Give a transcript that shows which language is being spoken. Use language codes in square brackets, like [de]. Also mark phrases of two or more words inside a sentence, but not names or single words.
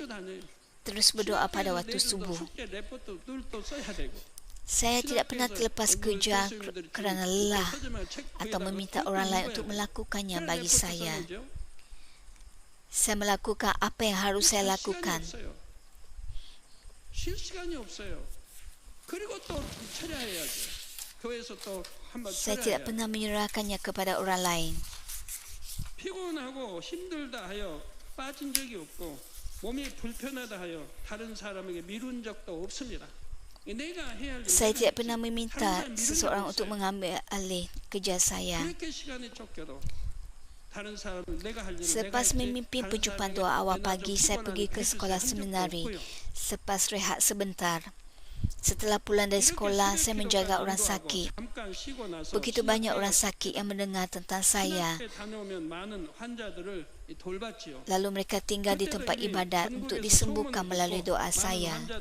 [ms] Terus berdoa pada waktu subuh. Saya tidak pernah terlepas kerja kerana lelah atau meminta orang lain untuk melakukannya bagi saya. Saya melakukan apa yang harus saya lakukan. Saya tidak pernah menyerahkannya kepada orang lain. [ko] 피곤하고 힘들다 하여 빠진 적이 없고 몸이 불편하다 하여 다른 사람에게 미룬 적도 없습니다. 내가 해야 할 [ms] Saya tidak pernah meminta seseorang untuk mengambil alih kerja saya. [ko] 그렇게 시간이 쫓겨도 다른 사람 내가 할 일은 [ms] Selepas memimpin perjumpaan doa awal pagi, saya pergi ke sekolah seminari. Selepas rehat sebentar. Setelah pulang dari sekolah, saya menjaga orang sakit. Begitu banyak orang sakit yang mendengar tentang saya. Lalu mereka tinggal di tempat ibadat untuk disembuhkan melalui doa saya.